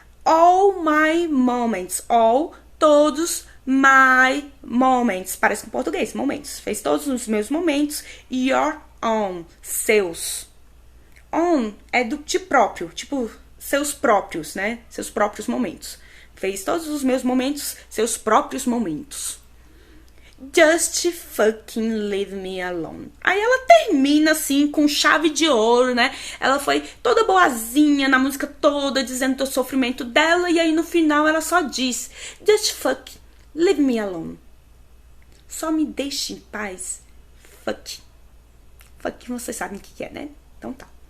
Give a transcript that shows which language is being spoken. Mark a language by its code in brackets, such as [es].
[en] All my moments. All, todos, my moments. [pt] Parece com português, momentos. Fez todos os meus momentos. [en] Your own, [pt] seus. On é de próprio, tipo, seus próprios, né? Seus próprios momentos. Fez todos os meus momentos, seus próprios momentos. [en] Just fucking leave me alone. [pt] Aí ela termina assim, com chave de ouro, né? Ela foi toda boazinha na música toda, dizendo do sofrimento dela. E aí no final ela só diz: [en] Just fuck, leave me alone. [pt] Só me deixe em paz. Fuck. Fuck, vocês sabem o que é, né? Então tá.